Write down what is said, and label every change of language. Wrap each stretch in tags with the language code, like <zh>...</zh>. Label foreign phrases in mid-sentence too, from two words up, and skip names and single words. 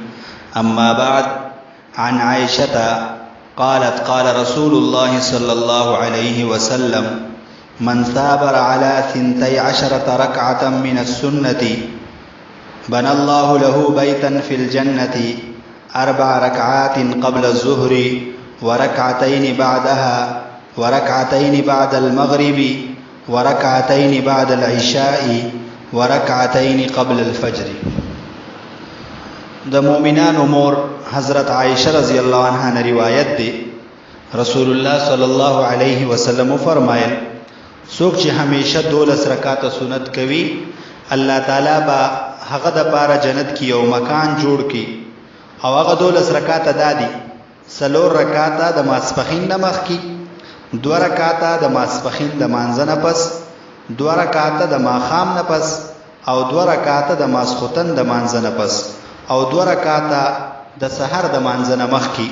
<ar>أما بعد، عن عائشة قالت قال رسول الله صلى الله عليه وسلم: من ثابر على 12 ركعة من السنة بنى الله له بيتا في الجنة 4 ركعات قبل الظهر وركعتين بعدها وركعتين بعد المغرب وركعتين بعد العشاء وركعتين قبل الفجر.</ar> <ps>د مؤمنانو مور</ps> <ur>حضرت عائشہ رضی اللہ عنہا نے روایت دی،</ur> <ar>رسول اللہ صلی اللہ علیہ وسلم</ar> <ps>فرمایل: څوک چې همیشه 12 رکعات سنت کوي، الله تعالی با هغه د پاره جنت کې یو مکان جوړ کی، او هغه 12 رکعات دادي 4 رکعات د ماسپخین نمخ کی، 2 رکعات د ماسپخین د مانځنه پس، 2 رکعات د ماخام نه پس، او 2 رکعات د ماسختن د مانځنه پس، او 2 رکعات د سحر د مانځنه مخ کی.</ps>